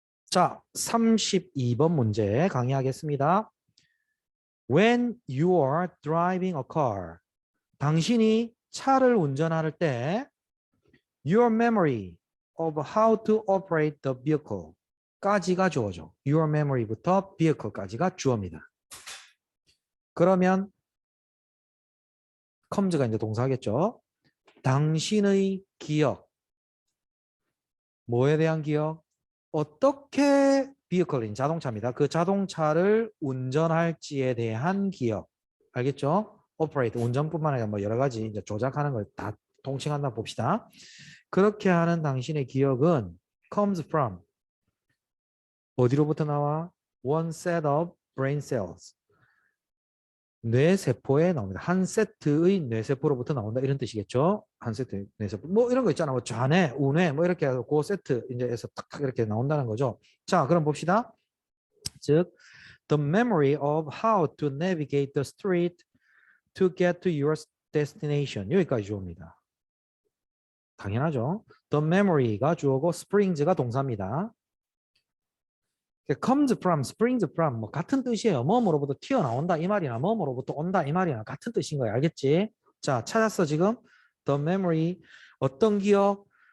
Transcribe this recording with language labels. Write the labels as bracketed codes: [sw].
[ko] 자, 32번 문제 강의하겠습니다. [en] When you are driving a car, [ko] 당신이 차를 운전할 때 [en] your memory of how to operate the vehicle [ko] 까지가 주어져. your memory부터 vehicle까지가 주어입니다. 그러면 comes가 이제 동사겠죠. 당신의 기억, 뭐에 대한 기억? 어떻게 vehicle인 자동차입니다. 그 자동차를 운전할지에 대한 기억. 알겠죠? operate 운전뿐만 아니라 뭐 여러 가지 이제 조작하는 걸 다 통칭한다 봅시다. 그렇게 하는 당신의 기억은 [en] comes from [ko] 어디로부터 나와? [en] one set of brain cells. [ko] 뇌세포에 나옵니다. 한 세트의 뇌세포로부터 나온다 이런 뜻이겠죠. 한 세트의 뇌세포. 뭐 이런 거 있잖아. 뭐 좌뇌, 우뇌 뭐 이렇게 해서 그 세트 이제에서 탁 이렇게 나온다는 거죠. 자, 그럼 봅시다. [en] 즉, the memory of how to navigate the street to get to your destination. [ko] 여기까지 주어입니다. 당연하죠. The memory가 주어고 springs가 동사입니다. [en] comes from, springs from [ko] 뭐 같은 뜻이에요. 뭐뭐로부터 튀어나온다 이 말이나 뭐뭐로부터 온다 이 말이나 같은 뜻인 거예요. 알겠지? 자, 찾았어 지금. The memory 어떤 기억?